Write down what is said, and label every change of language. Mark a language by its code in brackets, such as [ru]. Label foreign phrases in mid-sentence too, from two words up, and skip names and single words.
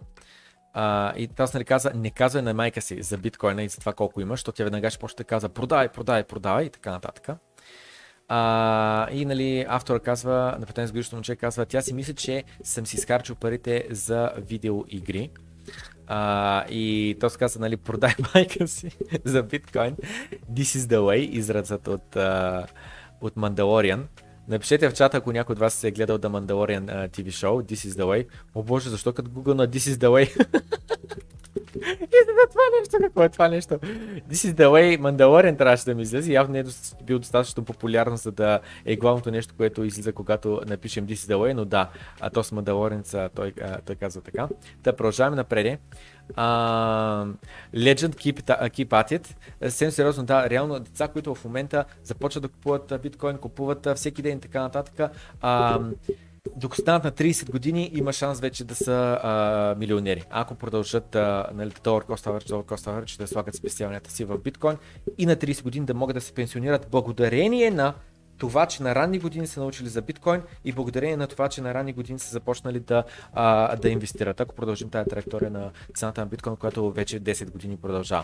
[bg] И аз, нали, каза, не казвай на майка си за биткоина и за това колко имаш, защото тя веднага ще почне да казва продавай и така нататък. И, нали, автора казва, на 15 годишно момче казва, тя си мисли, че съм си изхарчил парите за видеоигри. И то се казва, нали, продай майка си за биткоин. [en] This is the way, [bg] изразът от Mandalorian. Напишете в чата, ако някой от вас се е гледал [en] The Mandalorian TV show, This is the way. [bg] О боже, защо като Google на [en] This is the way? [bg] И за това нещо, какво е това нещо? [en] This is the way, [bg] Mandalorian трябваше да ми излезе, явно не е бил достатъчно популярно, за да е главното нещо, което излиза, когато напишем [en] This is the way, [bg] но да, то с Mandalorian той казва така. Да, продължаваме напред. [en] Legend keep at it. [bg] Съвсем сериозно, да, реално деца, които в момента започват да купуват биткоин, купуват всеки ден и така нататък. Докато станат на 30 години, има шанс вече да са милионери. Ако продължат нали, долар [en] cost average, [bg] да слагат спестяванията си в биткоин и на 30 години да могат да се пенсионират благодарение на това, че на ранни години са научили за биткоин и благодарение на това, че на ранни години са започнали да инвестират. Ако продължим тази траектория на цената на биткоин, която вече 10 години продължава.